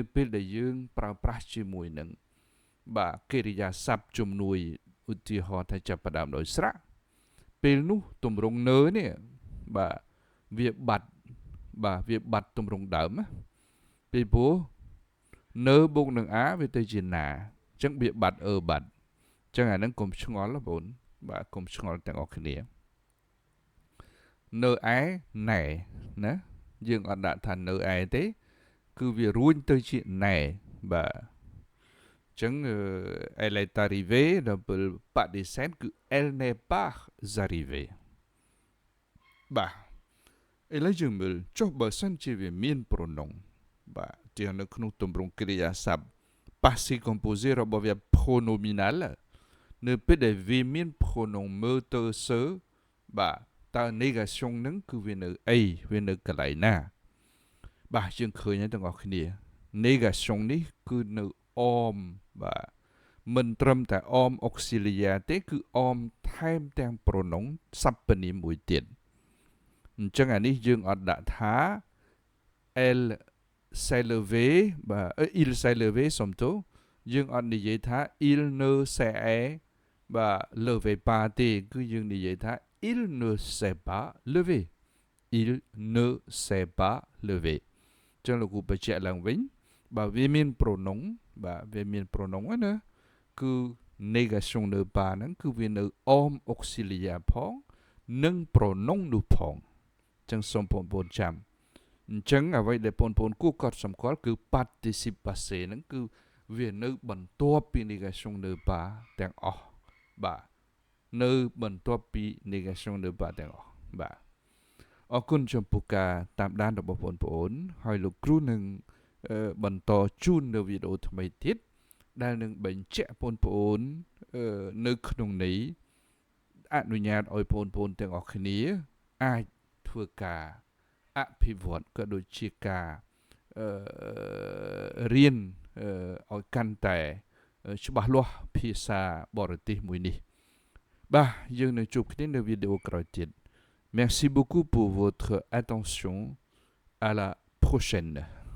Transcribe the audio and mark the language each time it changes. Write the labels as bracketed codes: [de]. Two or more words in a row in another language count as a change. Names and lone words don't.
[km] ពេលដែលយើងប្រើប្រាស់ជាមួយនឹងបាទកិរិយាសព្ទជំនួយឧទាហរណ៍ថាចាប់ផ្ដើមដោយស្រៈពេលនោះទម្រង់នើនេះបាទវាបាត់ទម្រង់ដើមណាពីព្រោះនើបូកនឹងអាវាទៅជាណាអញ្ចឹងវាបាត់បាត់អញ្ចឹងអាហ្នឹងកុំឆ្ងល់បងប្អូនបាទកុំឆ្ងល់ទាំងអស់គ្នា នៅឯណែណាយើងអត់ដាក់ថានៅឯទេគឺវារួញទៅជាណែបាទចឹង [fr] elle est arrivée [km] ដល់ពេលបដិសេធគឺ [fr] elle n'est pas arrivée [km] បាទឥឡូវយើងមើលចុះបើសិនជាវាមាន pronom បាទទីនៅក្នុងទម្រង់កិរិយាសព្ទ [fr] passé composé [km] របស់វា pronominal នៅពេលដែលវាមាន pronom មើលទៅសើបាទតើ négation ហ្នឹងគឺវានៅអីវា នៅកន្លែងណាបាទយើងឃើញហើយទាំងអស់គ្នា négation នេះគឺនៅអមបាទមិនត្រឹមតែអម auxiliaire ទេគឺអមថែមទាំង pronom សព្វនាមមួយទៀតអញ្ចឹងអានេះយើងអត់ដាក់ថា [fr] elle s'est levé [km] បាទ [fr] il s'est levé [km] សំទោសយើងអត់និយាយថា il [fr] ne s'est [km] បាទ [fr] levé pas [km] ទេគឺយើងនិយាយថា [fr] il ne s'est pas levé il ne s'est pas levé [km] ចឹងលោកគ្រូបញ្ជាក់ឡើងវិញបើវាមាន pronom បាទវាមាន pronom ណាគឺ négation នៅ pas ហ្នឹងគឺវានៅ អម auxiliaire ផងនិង pronom នោះផងចឹងសូមបងប្អូនចាំអញ្ចឹងអ្វីដែលបងប្អូនគួរកត់សម្គាល់គឺ [fr] participe passé [km] ហ្នឹងគឺវានៅបន្ទាប់ពី négation នៅ pas ទាំងអស់បាទនៅបន្ទាប់ពី négation នៅ pas ទាំងអស់បាទអរគុណចំពោះការតាមដានរបស់បងប្អូនហើយលោកគ្រូនឹងបន្តជូននៅវីដេអូថ្មីទៀតដែលនឹងបញ្ជាក់បងប្អូននៅក្នុងន័យអនុញ្ញាតឲ្យបងប្អូនទាំងអស់គ្នាអាចធ្វើការអភិវឌ្ឍក៏ដូចជាការ រៀនឲ្យកាន់តែច្បាស់លាស់ភាសាបរទេសមួយនេះបាទយើងនឹងជួបគ្នានៅវីដេអូក្រោយទៀត [fr] Merci beaucoup pour votre attention. À la prochaine.